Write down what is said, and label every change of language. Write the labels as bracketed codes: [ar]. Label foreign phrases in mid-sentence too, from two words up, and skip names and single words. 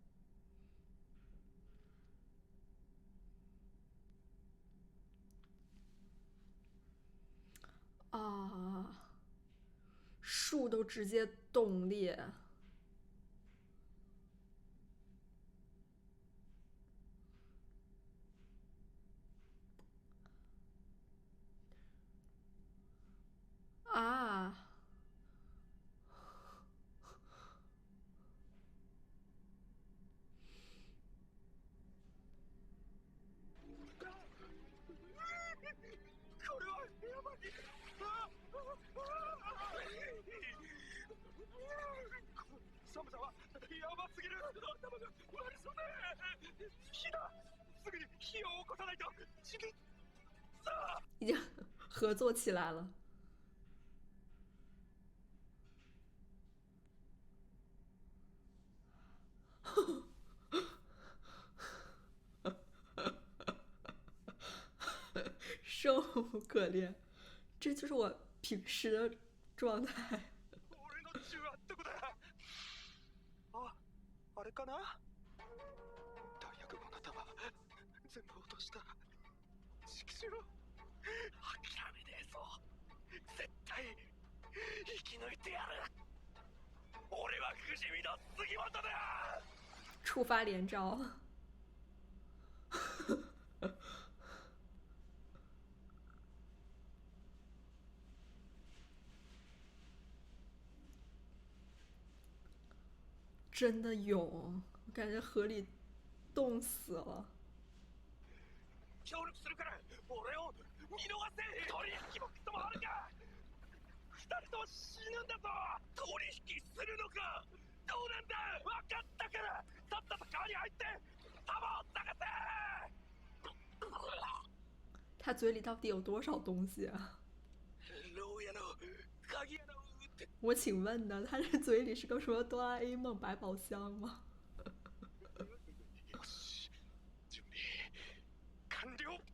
[zh] 啊，树都直接冻裂。啊。 [ja] これはやばい。寒さはやばすぎる。頭が悪そうだ。火だ。すぐに火を起こさないと。さあ。 [zh] 已经合作起来了。生无可恋，这就是我平时的状态。 [ja] 俺の銃はどこだ？あ、あれかな？弾薬庫の弾全部落とした。畜生。諦めねえぞ。絶対生き抜いてやる。俺は不死身の杉本だ。 [zh] 触发连招。真的勇，我感觉河里冻死了。 [ja] 協力するから俺を見逃せ。取引もクソもあるか。二人とも死ぬんだぞ。取引するのか。どうなんだ。分かったから。さっさと川に入って弾を探せ。 [zh] 他嘴里到底有多少东西啊？ [ja] 牢屋の鍵穴を撃って。 [zh] 我请问呢，他这嘴里是个什么哆啦 A 梦百宝箱吗？ [ja] よし、準備完了。